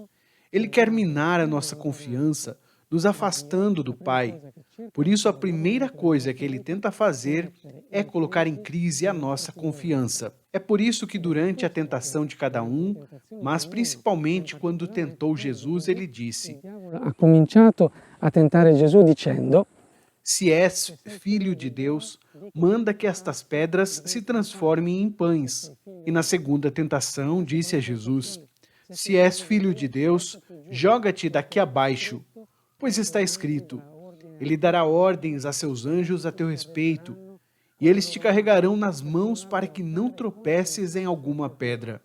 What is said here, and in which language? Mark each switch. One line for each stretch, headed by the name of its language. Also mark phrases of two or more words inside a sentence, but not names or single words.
Portuguese: Ele quer minar a nossa confiança, nos afastando do Pai. Por isso, a primeira coisa que ele tenta fazer é colocar em crise a nossa confiança. É por isso que durante a tentação de cada um, mas principalmente quando tentou Jesus, ele disse:
Italian: Ha cominciato a tentare Gesù dicendo:
Portuguese: Se és filho de Deus, manda que estas pedras se transformem em pães. E na segunda tentação, disse a Jesus: Se és filho de Deus, joga-te daqui abaixo, pois está escrito: Ele dará ordens a seus anjos a teu respeito, e eles te carregarão nas mãos para que não tropeces em alguma pedra.